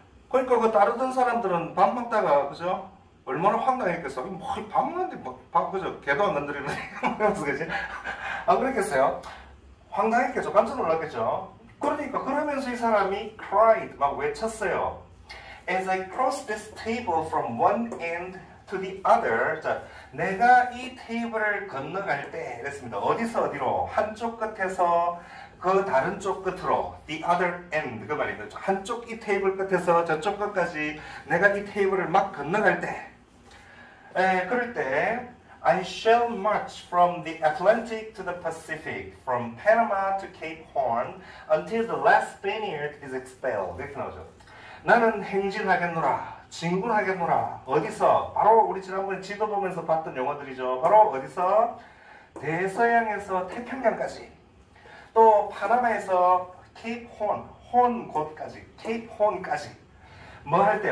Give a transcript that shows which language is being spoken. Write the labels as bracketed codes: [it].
[ko] 그러니까 그 따르던 사람들은 밥 먹다가 그죠? 얼마나 황당했겠어. 뭐 밥 먹는데 밥 그죠? 개도 안 건드리는 그러면서 그지? 안 그랬겠어요? 황당했겠죠. 깜짝 놀랐겠죠. 그러니까 그러면서 이 사람이 cried 막 외쳤어요. [en] As I cross this table from one end to the other. [ko] 자, 내가 이 테이블을 건너갈 때 이랬습니다. 어디서 어디로? 한쪽 끝에서 그 다른 쪽 끝으로 [en] the other end [ko] 그 말입니다. 한쪽 이 테이블 끝에서 저쪽 끝까지 내가 이 테이블을 막 건너갈 때 그럴 때 [en] I shall march from the Atlantic to the Pacific, from Panama to Cape Horn, until the last Spaniard is expelled. [ko] 이렇게 나오죠. 나는 행진하겠노라, 진군하겠노라. 어디서? 바로 우리 지난번에 지도 보면서 봤던 용어들이죠. 바로 어디서? 대서양에서 태평양까지. 또 파나마에서 케이프 혼 곳까지, 케이프 혼까지. 뭐 할 때?